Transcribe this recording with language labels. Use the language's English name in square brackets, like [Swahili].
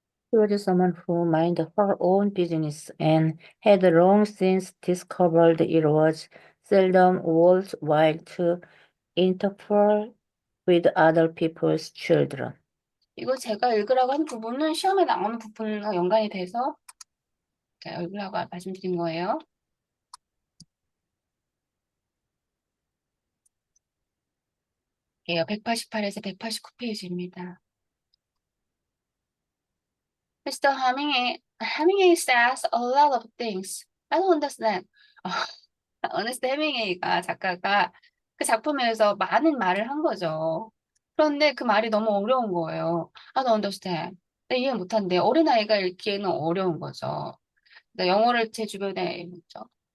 [English] She was someone who minded her own business and had long since discovered it was seldom worthwhile to interfere with other people's children. [Korean] 이거 제가 읽으라고 한 부분은 시험에 나오는 부분과 연관이 돼서 제가 읽으라고 말씀드린 거예요. 예, 188에서 189페이지입니다. [English] Mr. Hemingway says a lot of things. I don't understand. [Korean] 어네스트 해밍웨이가 작가가 그 작품에서 많은 말을 한 거죠. 그런데 그 말이 너무 어려운 거예요. [English] I don't understand. [Korean] 나 이해 못한대. 어린아이가 읽기에는 어려운 거죠. 그러니까 영어를 제 주변에 있죠.